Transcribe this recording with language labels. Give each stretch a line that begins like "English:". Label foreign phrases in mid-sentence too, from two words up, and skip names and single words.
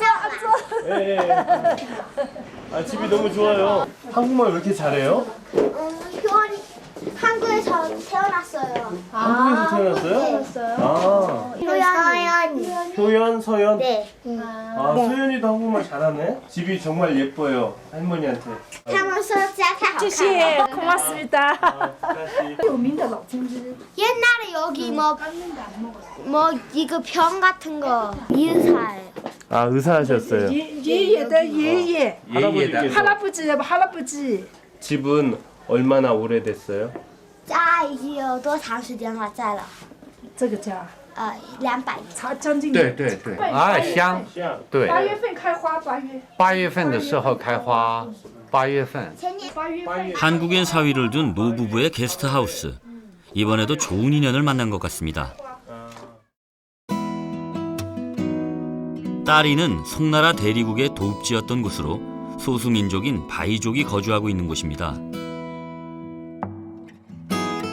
Korean: 예. 아, 집이 너무 좋아요. 한국말 왜 이렇게 잘해요? 효원이 한국에서 태어났어요. 한국에서 태어났어요? 효연. 효연, 서연? 네. 아, 서연이도 한국말 잘하네? 집이 정말 예뻐요, 할머니한테.
Chinese: 他们说家太好看了。
Korean: 네, 고맙습니다. 옛날에 여기 뭐 이거 병 같은 거 의사예요. 아, 의사 하셨어요? 예예. 할아버지께서. 할아버지. 집은 얼마나 오래됐어요?
Chinese: 家已经有多长时间了？在了这个家 200年。将近对对对，香，对， 8月份开花，8月。 8月份的时候开花，8月份。前年
Korean: 한국인 사위를 둔 노부부의 게스트하우스. 이번에도 좋은 인연을 만난 것 같습니다. 따리는 송나라 대리국의 도읍지였던 곳으로 소수민족인 바이족이 거주하고 있는 곳입니다.